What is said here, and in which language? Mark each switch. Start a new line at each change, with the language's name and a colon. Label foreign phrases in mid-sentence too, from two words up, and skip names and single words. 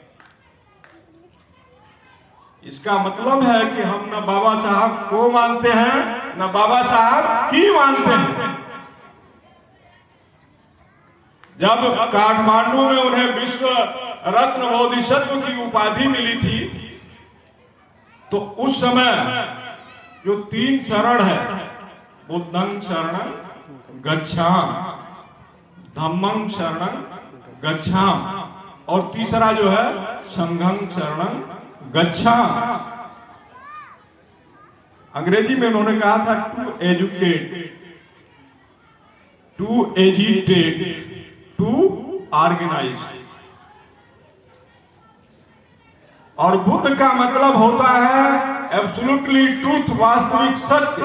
Hindi: इसका मतलब है कि हम न बाबा साहब को मानते हैं, न बाबा साहब की मानते हैं। जब काठमांडू में उन्हें विश्व रत्न बोधिसत्व की उपाधि मिली थी, तो उस समय जो 3 शरण है,
Pali: बुद्धं शरणं गच्छामि, धम्मं शरणं गच्छामि,
Hindi: और तीसरा जो है
Pali: संघं शरणं गच्छामि।
Hindi: अंग्रेजी में उन्होंने कहा था
English: to educate, to agitate, to organize.
Hindi: और बुद्ध का मतलब होता है
English: absolutely truth,
Hindi: वास्तविक सत्य।